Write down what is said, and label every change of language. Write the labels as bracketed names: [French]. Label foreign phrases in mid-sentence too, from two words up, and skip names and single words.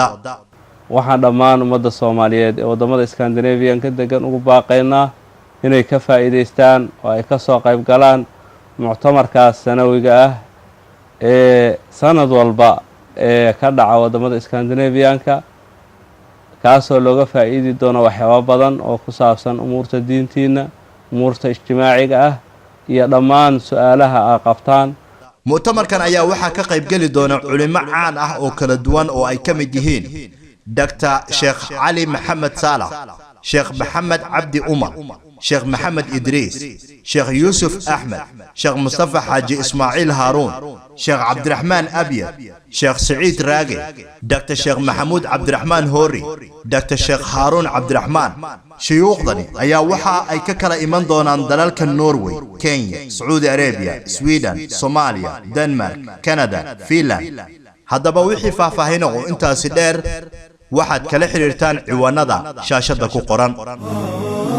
[Somali] waxaan dhammaan ummadda Soomaaliyeed ee wadamada Scandinavian ka degan ugu baaqaynaa inay ka faa'iideystaan oo ay ka soo qayb galaan mu'tamarkaas sanawiga ah ee sanad walba ee ka dhaca wadamada Scandinavian-ka, kaasoo looga faa'iidi doono waxyaabo badan oo ku saabsan umuurta diintiina, umuurta ijtimaaciga ah iyo dhammaan su'aalaha ay qabtaan. mu'tamarkan ayaa waxa ka qayb gali doona culimo caan ah oo kala duwan oo ay ka mid yihiin Dr. Sheikh Ali Mohammed Salah, Sheikh Mohammed Abdi Umar, Sheikh Mohammed Idris, Sheikh Yusuf Ahmed, Sheikh Mustafa Haji Ismail Harun, Sheikh Abdurrahman Abiyad, Sheikh Saeed Rage, Dr. Sheikh Mahmoud Abdurrahman Hori, Dr. Sheikh Harun Abdurrahman. shuyuukhdani ayaa waxa ay ka kala iman doonaan dalalka Norway, Kenya, Saudi Arabia, Sweden, Somalia, Denmark, Canada, Finland. haddaba wixii faahfaahin oo intaasi dheer waxaad kala xiriirtaan ciwaanada shaashada ku qoran.